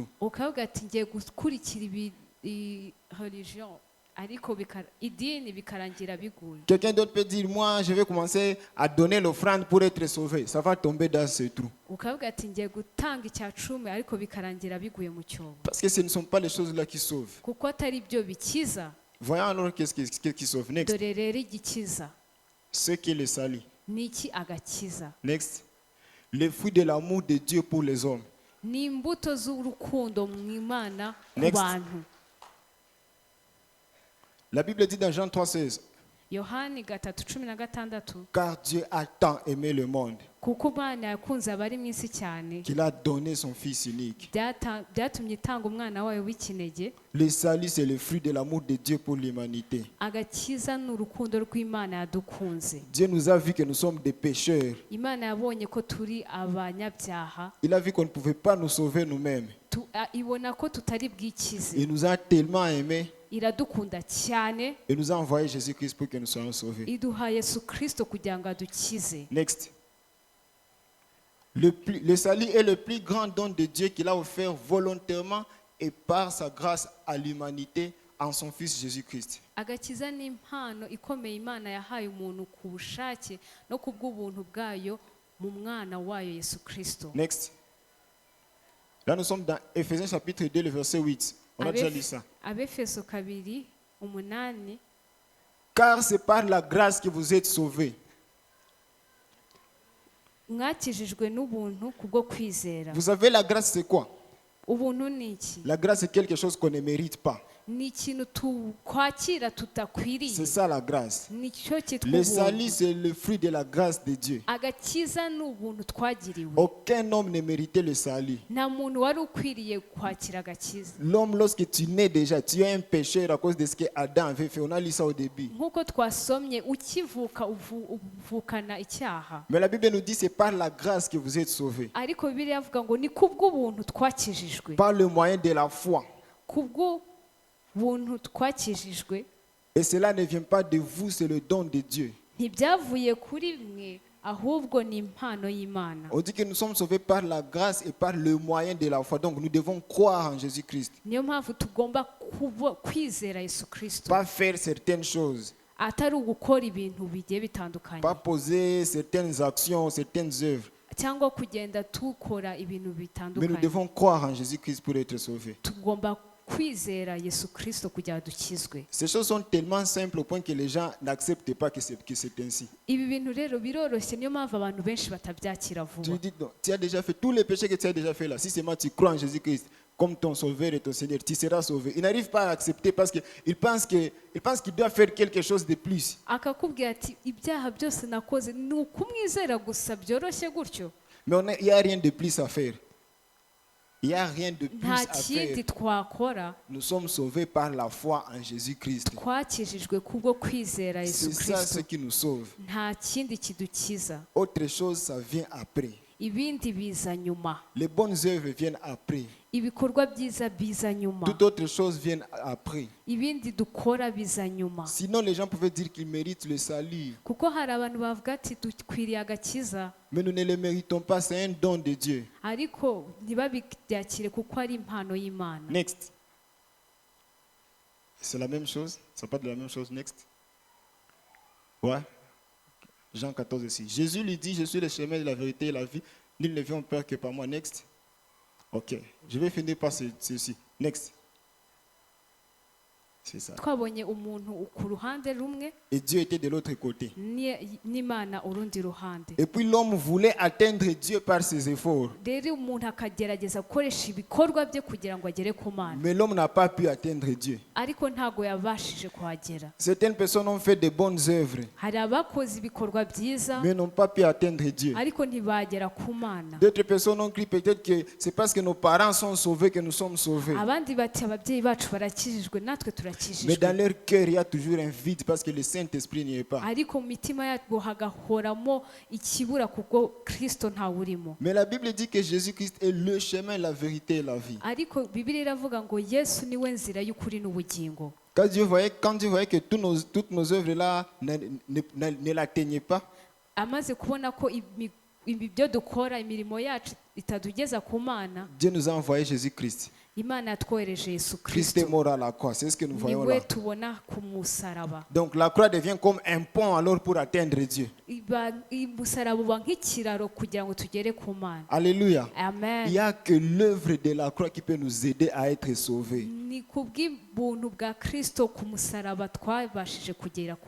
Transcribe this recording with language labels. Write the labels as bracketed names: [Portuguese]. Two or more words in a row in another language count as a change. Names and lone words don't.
[Kinyarwanda] ukavuga ati ngiye gukurikira religion ariko idini bikarangira biguye. [French] Quelqu'un d'autre peut dire, moi, je vais commencer à donner l'offrande pour être sauvé. Ça va tomber dans ce trou. [Kinyarwanda] ukavuga ati ngiye gutanga icya cumi ariko bikarangira biguye mu cyobo. [French] Parce que ce ne sont pas les choses là qui sauvent. [Kinyarwanda] kuko atari byo bikiza. [French] Voyons alors qu'est-ce qui sauve. Next. [Kinyarwanda] dore rero igikiza [French] Ce qui est le salut. [Kinyarwanda] ni iki agakiza? [French] Next. Le fruit de l'amour de Dieu pour les hommes. [Kinyarwanda] ni imbuto z'urukundo mu Imana ku [French] Next. [Kinyarwanda] bantu. [French] La Bible dit dans Jean 3,16, [Kinyarwanda] yohani 3:16 [French] car Dieu a tant aimé le monde [Kinyarwanda] kuko Imana yakunze abari mu isi cyane [French] qu'il a donné son Fils unique. [Kinyarwanda] byatumye itanga umwana wayo w'ikinege. [French] Le salut, c'est le fruit de l'amour de Dieu pour l'humanité. [Kinyarwanda] agakiza ni urukundo rw'Imana yadukunze. [French] Dieu nous a vu que nous sommes des pécheurs. [Kinyarwanda] Imana yabonye ko turi abanyabyaha, [French] Il a vu qu'on ne pouvait pas nous sauver nous-mêmes. [Kinyarwanda] ibona ko tutari bwikize, [French] Il nous a tellement aimés [Kinyarwanda] iradukunda cyane, [French] et nous a envoyé Jésus-Christ pour que nous soyons sauvés. [Kinyarwanda] iduha Yesu Kristo kugira ngo adukize. [French] Next. Le salut est le plus grand don de Dieu qu'il a offert volontairement et par sa grâce à l'humanité en son Fils Jésus-Christ. [Kinyarwanda] agakiza ni impano ikomeye Imana yahaye umuntu ku bushake no ku bw'ubuntu bwayo mu mwana wayo Yesu Kristo. [French] Next. Là, nous sommes dans Éphésiens chapitre 2, le verset 8. On a déjà lu ça. [Kinyarwanda] Abefeso 2:8. [French] Car c'est par la grâce que vous êtes sauvés. [Kinyarwanda] mwakijijwe n'ubuntu kubwo kwizera. [French] Vous savez, la grâce, c'est quoi? [Kinyarwanda] ubuntu ni iki? [French] La grâce, c'est quelque chose qu'on ne mérite pas. [Kinyarwanda] ni ikintu twakira tutakwiriye. [French] C'est ça la grâce. [Kinyarwanda] nicyo cyitwa [French] Le salut, [Kinyarwanda] ubuntu. [French] c'est le fruit de la grâce de Dieu. [Kinyarwanda] agakiza ni ubuntu twagiriwe. [French] Aucun homme ne méritait le salut. [Kinyarwanda] nta muntu wari ukwiriye kwakira agakiza. [French] L'homme, lorsque tu nais déjà, tu es un pécheur à cause de ce que Adam avait fait. On a lu ça au début. [Kinyarwanda] nk'uko twasomye ukivuka uvukana icyaha, [French] Mais la Bible nous dit c'est par la grâce que vous êtes sauvés. [Kinyarwanda] ariko Bibiliya avuga ngo ni kubw'ubuntu twakijijwe. [French] Par le moyen de la foi. [Kinyarwanda] kubw'ubuntu twakijijwe, [French] Et cela ne vient pas de vous, c'est le don de Dieu. [Kinyarwanda] ntibyavuye kuri mwe ahubwo ni impano y'Imana. [French] On dit que nous sommes sauvés par la grâce et par le moyen de la foi. Donc nous devons croire en Jésus-Christ. [Kinyarwanda] niyo mpamvu tugomba kwizera Yesu Kristo, [French] Pas faire certaines choses. [Kinyarwanda] atari ugukora ibintu bigiye bitandukanye [French] Pas poser certaines actions, certaines œuvres. [Kinyarwanda] cyangwa kugenda tukora ibintu [French] Mais nous [Kinyarwanda] bitandukanye. [French] devons croire en Jésus-Christ pour être sauvés. [Kinyarwanda] tugomba kwizera Yesu Kristo kugira ngo dukizwe. [French] Ces choses sont tellement simples au point que les gens n'acceptent pas que c'est ainsi. [Kinyarwanda] ibi bintu rero biroroshye, niyo mpamvu abantu benshi batabyakira [French] Tu [Kinyarwanda] vuba. [French] lui dis, non, tu as déjà fait tous les péchés que tu as déjà fait là. Si seulement tu crois en Jésus-Christ comme ton sauveur et ton Seigneur, tu seras sauvé. Ils n'arrivent pas à accepter parce qu'ils pensent qu'il doit faire quelque chose de plus. [Kinyarwanda] akakubwira ati ibyaha byose nakoze ni ukumwizera gusa, byoroshye gutyo. [French] Mais il n'y a rien de plus à faire. Il n'y a rien de plus [Kinyarwanda] nta [French] à [Kinyarwanda] kindi [French] faire. [Kinyarwanda] twakora, [French] Nous sommes sauvés par la foi en Jésus-Christ. [Kinyarwanda] twakijijwe kubwo kwizera Yesu [French] C'est ça ce [Kinyarwanda] Kristo. [French] qui nous sauve. [Kinyarwanda] nta kindi kidukiza. [French] Autre chose, ça vient après. [Kinyarwanda] ibindi biza nyuma, [French] Les bonnes œuvres viennent après. [Kinyarwanda] ibikorwa byiza biza nyuma, [French] Toutes autres choses viennent après. [Kinyarwanda] ibindi dukora biza nyuma. [French] Sinon, les gens pouvaient dire qu'ils méritent le salut. [Kinyarwanda] kuko hari abantu bavuga ati dukwiriye agakiza, [French] Mais nous ne le méritons pas, c'est un don de Dieu. [Kinyarwanda] ariko ntibabyakire kuko ari impano y'Imana. [French] Next. C'est la même chose? Ça parle de la même chose? Next. Ouais. Jean 14 aussi. Jésus lui dit, je suis le chemin de la vérité et la vie. Nul ne vient au Père que par moi. Next. Ok. Je vais finir par ceci. Next. C'est ça. [Kinyarwanda] twabonye umuntu ku ruhande rumwe [French] Et Dieu était de l'autre côté. [Kinyarwanda] n'Imana urundi ruhande. [French] Et puis l'homme voulait atteindre Dieu par ses efforts. [Kinyarwanda] rero umuntu akagerageza gukoresha ibikorwa bye kugira ngo agere ku Mana, [French] Mais l'homme n'a pas pu atteindre Dieu. [Kinyarwanda] ariko ntago yabashije kuhagera. [French] Certaines personnes ont fait de bonnes œuvres, [Kinyarwanda] hari abakoze ibikorwa byiza [French] mais n'ont pas pu atteindre Dieu. [Kinyarwanda] ariko ntibagera ku Mana. [French] D'autres personnes ont cru peut-être que c'est parce que nos parents sont sauvés que nous sommes sauvés. [Kinyarwanda] abandi bati ababyeyi bacu barakijijwe natwe turakijijwe. [French] Mais dans [Kinyarwanda] bakijijwe [French] leur cœur, il y a toujours un vide parce que le Saint-Esprit n'y est pas. [Kinyarwanda] ariko mu mitima yabo hagahoramo ikibura kuko kristo ntawurimo. [French] Mais la Bible dit que Jésus-Christ est le chemin, la vérité et la vie. [Kinyarwanda] Ariko bibiliya iravuga ngo yesu niwe nzira y'ukuri n'ubugingo. [French] Quand Dieu voyait que toutes nos œuvres là ne l'atteignaient pas, [Kinyarwanda] Amaze kubona ko ibyo dukora imirimo yacu itadugeza ku Mana, [French] Dieu nous a envoyé Jésus-Christ. [Kinyarwanda] Imana yatwohereje Yesu [French] Christ est [Kinyarwanda] Kristo, [French] mort à la croix, c'est ce que nous voyons [Kinyarwanda] niwe [French] là. [Kinyarwanda] tubona ku musaraba. [French] Donc la croix devient comme un pont alors pour atteindre Dieu. [Kinyarwanda] Umusaraba uba nk'ikiraro kugira ngo tugere ku Mana. [French] Alléluia. Il [Kinyarwanda] Amen. [French] n'y a que l'œuvre de la croix qui peut nous aider à être sauvés. [Kinyarwanda] Ni kubw'ubuntu bwa Kristo ku musaraba twabashije kugera ku